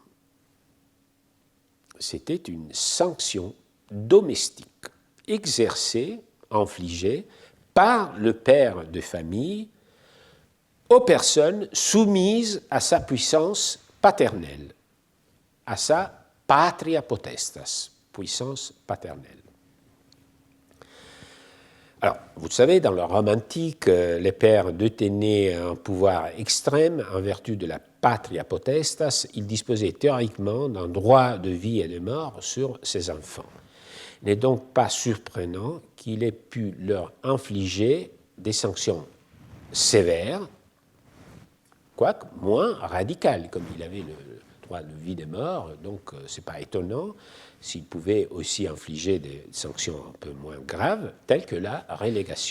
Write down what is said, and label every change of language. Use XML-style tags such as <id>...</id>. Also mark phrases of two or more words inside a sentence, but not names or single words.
<fr>C'était une sanction domestique exercée, infligée par le père de famille aux personnes soumises à sa puissance paternelle, à sa</fr> <la>patria potestas,</la> <fr>puissance paternelle. Alors, vous le savez, dans le Rome antique, les pères détenaient un pouvoir extrême en vertu de la</fr> <la>patria potestas.</la> <fr>Ils disposaient théoriquement d'un droit de vie et de mort sur ses enfants. Il n'est donc pas surprenant qu'il ait pu leur infliger des sanctions sévères, quoique moins radicales, comme il avait le droit de vie et de mort, donc ce n'est pas étonnant s'il pouvait aussi infliger des sanctions un peu moins graves, telles que la relégation.</fr>